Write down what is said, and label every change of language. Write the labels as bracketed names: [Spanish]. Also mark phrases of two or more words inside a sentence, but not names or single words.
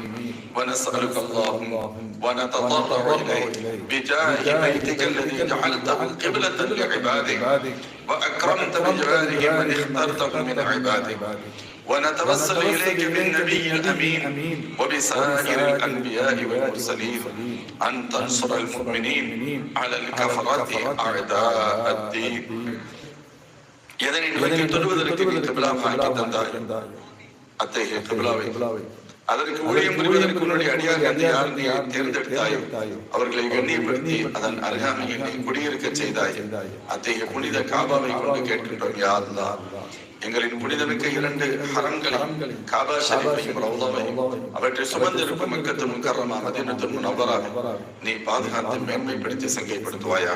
[Arabic] ونسألك اللهم ونتضرع إليك بجاه بيتك الذي جعلته قبلة لعبادك وأكرمت بجواره من اخترته من عبادك. ونتوسل إليك بالنبي الأمين وبسائر الأنبياء والمرسلين أن تنصر المؤمنين على الكفرة أعداء الدين. [Tamil] இதனை நிலைக்கு தொடுவதற்கு நீ கிபிலாவாக்கி தந்தாய். அத்தகைய கிபிலாவை அதற்கு ஊழியம் புரிவதற்கு உன்னுடைய அடியார்கள் யார் நீ தேர்ந்தெடுத்தாயோ அவர்களை கண்ணியப்படுத்தி அதன் அருகாமையில் நீ குடியிருக்க செய்தாய். அத்தகைய புனித காபாவை கொண்டு கேட்கின்றோம். யா அல்லாஹ், எங்களின் புனிதமிக்க 2 ஹரம்களையும் காபா ஷரீஃபையும் ரௌதாவையும் அவற்றை சுமந்திருக்கும் மக்கத்துல் முக்கர்ரமா மதீனத்துல் முனவ்வரா நீ பாதுகாத்து மேன்மைப்படுத்தி சங்கைப்படுத்துவாயாக.